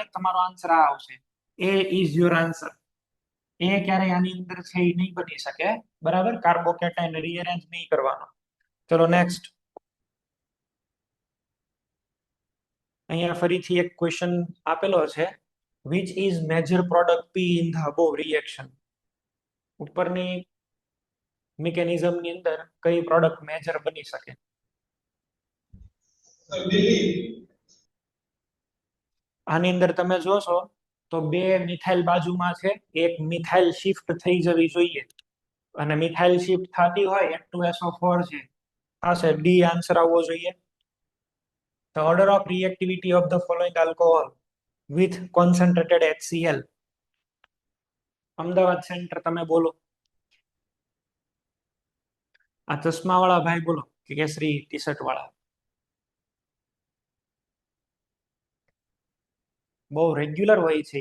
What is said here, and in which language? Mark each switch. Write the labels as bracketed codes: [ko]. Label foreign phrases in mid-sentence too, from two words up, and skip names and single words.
[gu] તમારો આન્સર આ આવશે. [en] A is your answer. [gu] એ ક્યારેય આની અંદર છે એ નહીં બની શકે, બરાબર. કાર્બોકેટાઇન રીઅરેન્જ નહીં કરવાનો. ચલો નેક્સ્ટ. અહીંયા ફરીથી એક ક્વેશ્ચન આપેલો છે. [en] which is major product P in the above reaction? [gu] ઉપરની મિકેનિઝમ ની અંદર કઈ પ્રોડક્ટ મેજર બની શકે? આની અંદર તમે જોશો તો બે મિથાઇલ બાજુમાં છે, એક મિથાઇલ શિફ્ટ થઈ જવી જોઈએ, અને મિથાઇલ શિફ્ટ થતી હોય H2SO4 છે. આ છે ડી આન્સર આવવો જોઈએ. [en] The order of reactivity of the following alcohol with concentrated HCl. [gu] અમદાવાદ સેન્ટર તમે બોલો. આ ચશ્મા વાળા ભાઈ બોલો, કે કેસરી ટી શર્ટ વાળા. બહુ રેગ્યુલર હોય છે.